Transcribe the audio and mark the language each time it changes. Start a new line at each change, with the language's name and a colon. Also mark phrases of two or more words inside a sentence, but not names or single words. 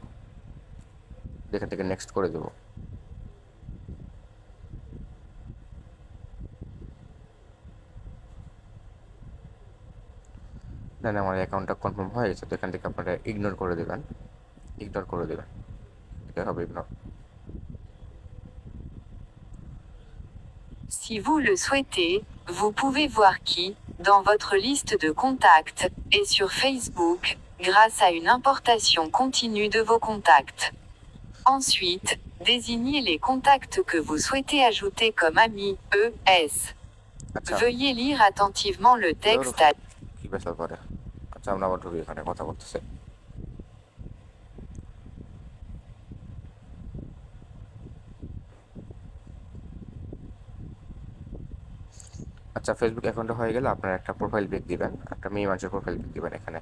Bangla: এখান থেকে নেক্সট করে দেবো। দেন আমার অ্যাকাউন্টটা কনফার্ম হয়ে গেছে। তো এখান থেকে আপনারা ইগনোর করে দেবেন। এটা হবে ইগনোর।
French: Si vous le souhaitez, vous pouvez voir qui, dans votre liste de contacts, est sur Facebook, grâce à une importation continue de vos contacts. Ensuite, désignez les contacts que vous souhaitez ajouter comme amis, ES. Veuillez lire attentivement le texte à...
Bangla: আমরা আবার ঢুকি, এখানে কথা বলতেছে। আচ্ছা, ফেসবুক অ্যাকাউন্টে হয়ে গেলে আপনারা একটা প্রোফাইল পিক দিবেন, একটা মেয়ে মানুষের প্রোফাইল পিক দিবেন এখানে।